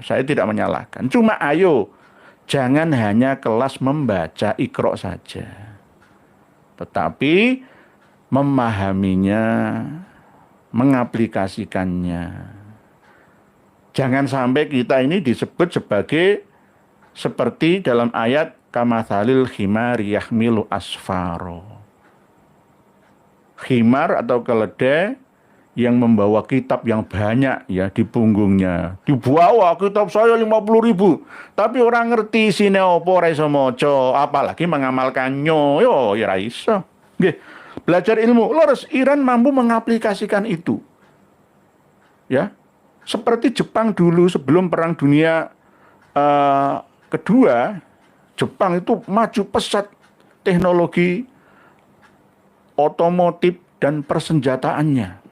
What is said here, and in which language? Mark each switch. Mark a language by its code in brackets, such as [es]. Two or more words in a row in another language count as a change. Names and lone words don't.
[id] Saya tidak menyalahkan. Cuma ayo jangan hanya kelas membaca Iqra saja. Tetapi memahaminya, mengaplikasikannya. Jangan sampai kita ini disebut sebagai seperti dalam ayat [ar] كمثل الحمار يحمل أسفارا. [id] Khimar atau keledai yang membawa kitab yang banyak ya di punggungnya. Dibawa kitab saya 50.000. [jv] Tapi orang ngerti sine apa ora iso maca, [id] apalagi mengamalkannya. [jv] Yo ya ora iso. Nggih. [id] Belajar ilmu, lurus Iran mampu mengaplikasikan itu. Ya. Seperti Jepang dulu sebelum Perang Dunia kedua, Jepang itu maju pesat teknologi otomotif dan persenjataannya.